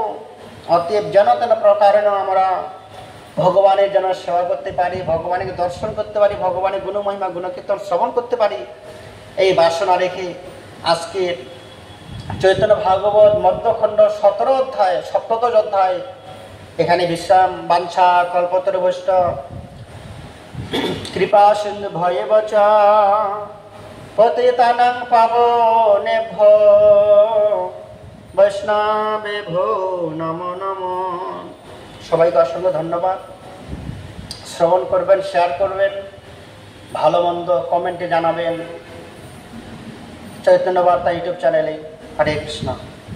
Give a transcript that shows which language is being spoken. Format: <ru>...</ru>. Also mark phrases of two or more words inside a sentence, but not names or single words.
<bn>অতএব যেন তেন প্রকারে আমরা ভগবানের জন্য সেবা করতে পারি, ভগবানকে দর্শন করতে পারি, ভগবানের গুণমহিমা গুণকীর্তন শ্রবণ করতে পারি, এই বাসনা রেখে আজকে চৈতন্য ভাগবত মধ্যখণ্ড 17 অধ্যায় 17 অধ্যায় এখানে বিশ্রাম।</bn> <sa>বাঞ্ছা কল্পতরুভ্যশ্চ কৃপা সিন্ধু ভয়েবচ পতিতানাং পাবনেভ্যো বৈষ্ণবেভ্যো নমো নমো।</sa> <bn>সবাইকে অসংখ্য ধন্যবাদ। শ্রবণ করবেন, শেয়ার করবেন, ভালো মন্দ কমেন্টে জানাবেন। চৈতন্য বার্তা ইউটিউব চ্যানেলে। হরে কৃষ্ণ।</bn>